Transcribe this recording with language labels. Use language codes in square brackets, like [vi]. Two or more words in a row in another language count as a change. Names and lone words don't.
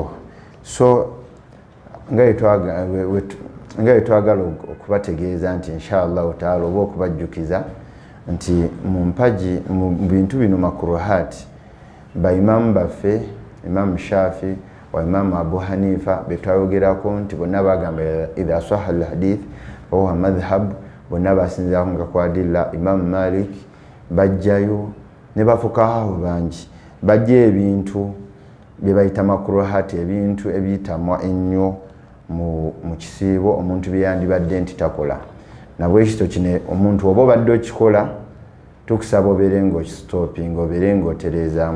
[lg] So nga yetwagala okubategeeza nti [ar] إن شاء الله تعالى [lg] oba okubajjukiza nti mu mpaji mu bintu bino makruhat ba imam baffe Imam Shafi wa Imam Abu Hanifa betwayogerako nti bonna bagamba [ar] إذا صح الحديث و مذهب [lg] bonna basinza nga kwadilla Imam Malik bajjayo ne bafukaho bangi bajje ebintu bye bayita makruhat ebintu ebitamwa ennyo mu kisiibo omuntu byeyandibadde nti takola. Nabwe ekito kino omuntu oba obadde okikola tukusaba obeere ng'okisitoopinga, obeere ng'otereezaamu.